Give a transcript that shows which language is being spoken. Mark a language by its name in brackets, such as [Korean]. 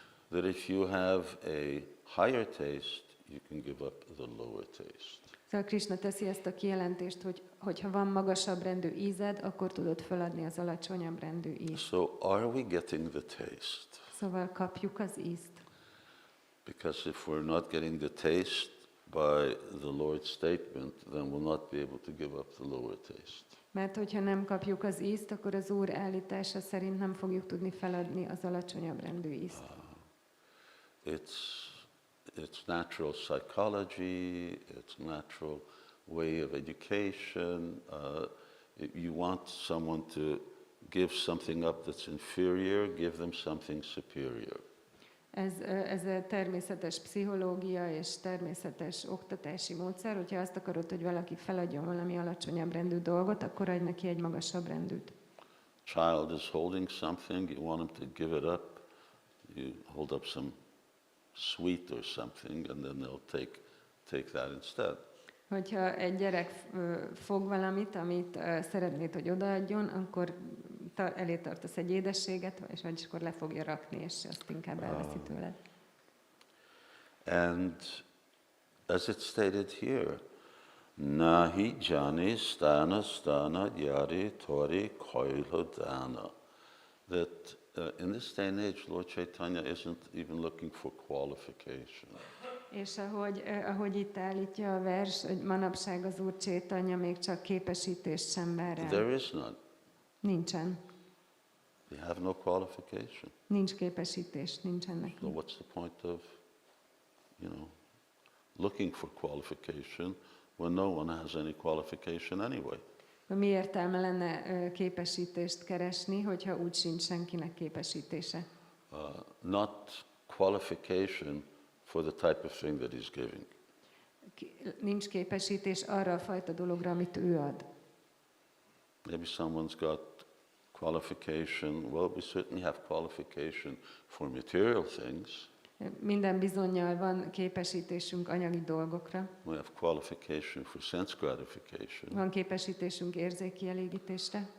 [English] That if you have a higher taste, you can give up the lower taste. [Hungarian] Szóval Krishna teszi ezt a kijelentést, hogy ha van magasabb rendű ízed, akkor tudod feladni az alacsonyabb rendű ízt. [English] So are we getting the taste? [Hungarian] Szóval kapjuk az ízt. [English] Because if we're not getting the taste by the Lord's statement, then we'll not be able to give up the lower taste. [Hungarian] Mert hogyha nem kapjuk az ízt, akkor az Úr állítása szerint nem fogjuk tudni feladni az alacsonyabb rendű ízt. [English] It's natural psychology, it's natural way of education. You want someone to give something up that's inferior, give them something superior. [Hungarian] Ez a természetes pszichológia és természetes oktatási módszer. Hogyha azt akarod, hogy valaki feladjon valami alacsonyabb rendű dolgot, akkor adj neki egy magasabb rendűt. [English] Child is holding something, you want him to give it up, you hold up some sweet or something, and then they'll take that instead. [Hungarian] Hogyha egy gyerek fog valamit, amit szeretnéd, hogy odaadjon, akkor elé tartasz egy édességet, és akkor le fogja rakni, és azt inkább elveszi tőled. [English] And as it's stated here, [Bangla] nahi jani stana yari tori koilodana. [English] That in this day and age, Lord Chaitanya isn't even looking for qualification. [Hungarian] És ahogy itt állítja a vers, hogy manapság az Úr Chaitanya még csak képesítést sem vár el. [English] There is none. [Hungarian] Nincsen. [English] They have no qualification. [Hungarian] Nincs képesítés, nincsen neki. [English] So what's the point of, looking for qualification when no one has any qualification anyway? [Hungarian] Mi értelme lenne képesítést keresni, hogyha úgy sincs senkinek képesítése? [English] Not qualification for the type of thing that he's giving. [Hungarian] Nincs képesítés arra a fajta dologra, amit ő ad. [English] Maybe someone's got qualification. Well, we certainly have qualification for material things. [Hungarian] Minden bizonnyal van képesítésünk anyagi dolgokra. [English] We have qualification for sense gratification. [Hungarian] Van képesítésünk érzéki elégítésre.